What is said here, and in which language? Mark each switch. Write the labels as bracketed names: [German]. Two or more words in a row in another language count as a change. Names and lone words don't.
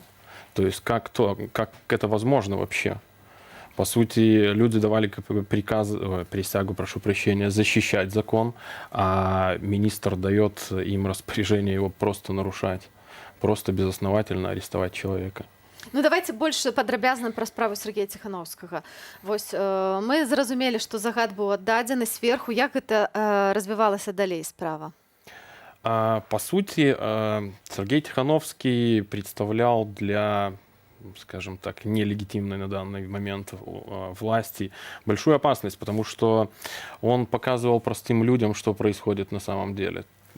[Russian] То есть как это возможно вообще? По сути, люди давали присягу, прошу прощения, защищать закон, а министр дает им распоряжение его просто нарушать, просто безосновательно арестовать человека. [Belarusian] Ну, давайте больш падрабязна пра справу Сергея Ціханаўскага. Вось мы зразумелі, што загад быў аддадзены сверху. Як гэта развівалася далей справа? [Russian] По сути, Сергей Тихановский представлял для, скажем так, нелегитимной на данный момент власти большую опасность, потому что он показывал простым людям, что происходит на самом деле.